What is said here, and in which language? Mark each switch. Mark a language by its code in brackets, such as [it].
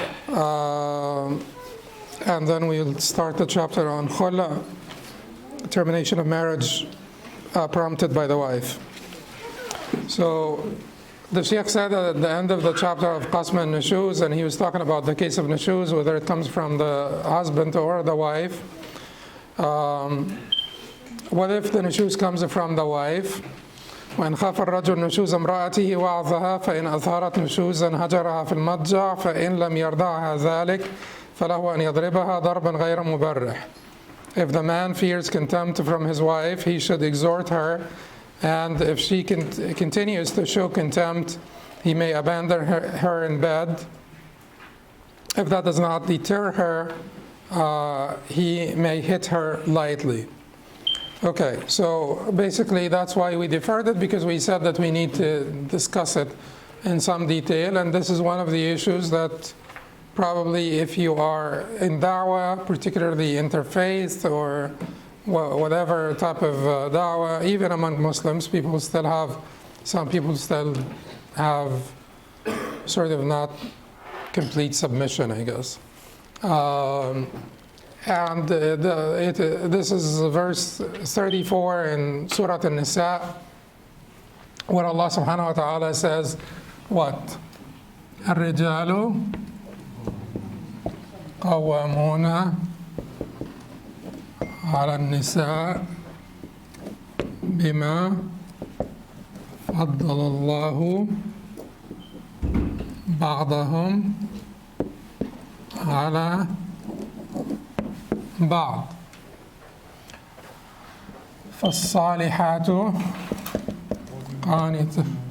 [en] And then we'll start the chapter on khula, termination of marriage prompted by the wife. So the Sheikh said at the end of the chapter of Qasm and Nushuz, and he was talking about the case of Nushuz, whether it comes from the husband or the wife. What if the Nushuz comes from the wife? [ar] وإن خاف الرجل نشوز امرأته وعظها فإن أظهرت نشوزا هجرها في المضجع فإن لم يرضعها ذلك فله أن يضربها ضربا غير مبرح. [en] If the man fears contempt from his wife, he should exhort her, and if she continues to show contempt, he may abandon her in bed. If that does not deter her, he may hit her lightly. Okay, so basically that's why we deferred it, because we said that we need to discuss it in some detail, and this is one of the issues that probably if you are in da'wah, particularly interfaith or whatever type of da'wah, even among Muslims, some people still have sort of not complete submission, I guess. This is verse 34 in Surah An-Nisa, where Allah subhanahu wa ta'ala says, what? [ar] الرجال قوامون على النساء بما فضل الله بعضهم على بعض فالصالحات قانتات.